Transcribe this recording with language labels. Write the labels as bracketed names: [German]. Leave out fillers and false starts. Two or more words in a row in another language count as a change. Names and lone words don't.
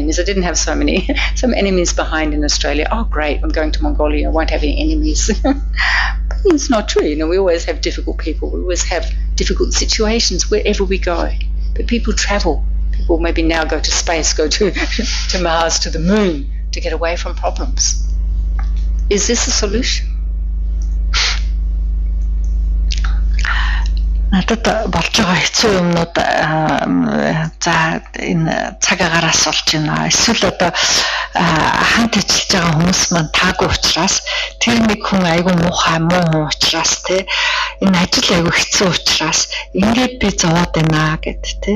[English] I didn't have some enemies behind in Australia. Oh, great, I'm going to Mongolia, I won't have any enemies. But it's not true. We always have difficult people. We always have difficult situations wherever we go. But people travel. People maybe now go to space, go to Mars, to the moon, to get away from problems. Is this a solution? [Mongolian] Надад болж байгаа хэцүү юмнууд за энэ цаг агаараас болж байна. Эсвэл одоо хамт ажиллаж байгаа хүмүүс маань таагүй учраас тэр нэг хүн айгүй муухай муу учраас те энэ ажил айгүй хэцүү учраас ингээд би зовоод байна гэд те.